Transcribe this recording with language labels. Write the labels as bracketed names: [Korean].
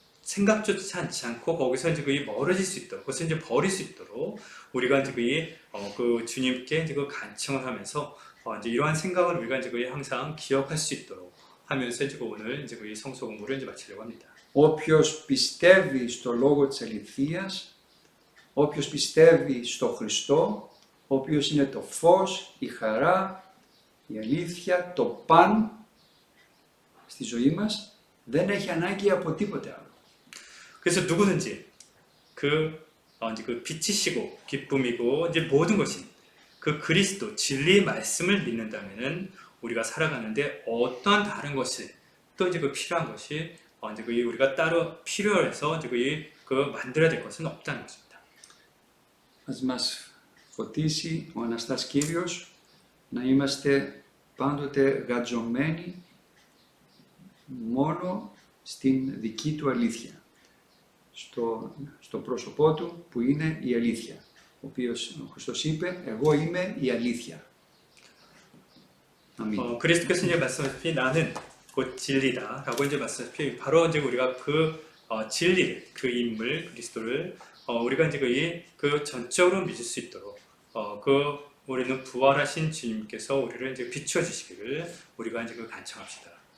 [Korean] 생각조차 않지 않고 거기서 이제 그게 멀어질 수 있도록, 그것을 이제 버릴 수 있도록 우리가 이제 그 주님께 이제 그 간청을 하면서 이제 이러한 생각을 우리가 이제 그 항상 기억할 수 있도록 하면서 이제 오늘 이제 그 성서 공부를 이제 마치려고 합니다. [Greek] Όποιος πιστεύει στο λόγο της αληθείας, όποιος πιστεύει στο Χριστό, όποιος είναι το φως, η χαρά, η αλήθεια, το παν στη ζωή μας, δεν έχει ανάγκη από τίποτε άλλο. [Korean] 그래서 누구든지 이제 그 빛이시고 기쁨이고 이제 모든 것이 그 그리스도 진리의 말씀을 믿는다면은 우리가 살아가는데 어떠한 다른 것이 또 이제 그 필요한 것이 이제 그 우리가 따로 필요해서 이제 그 만들어야 될 것은 없다는 것입니다. [Greek] Ας μας φωτίσει ο Αναστάς Κύριος να είμαστε πάντοτε γατζωμένοι μόνο στην δική του αλήθεια. Στο πρόσωπό του που είναι η αλήθεια. Ο Χριστός είπε, εγώ είμαι η αλήθεια. [Korean] 아멘. 그리스도께서 이제 말씀하셨듯이 나는 곧 진리다라고 이제 말씀하셨듯이 바로 이제 우리가 그 진리, 그 인물 그리스도를 우리가 이제 그 전적으로 믿을 수 있도록 우리는 부활하신 주님께서 우리를 이제 비추어 주시기를 우리가 이제 그 간청합시다.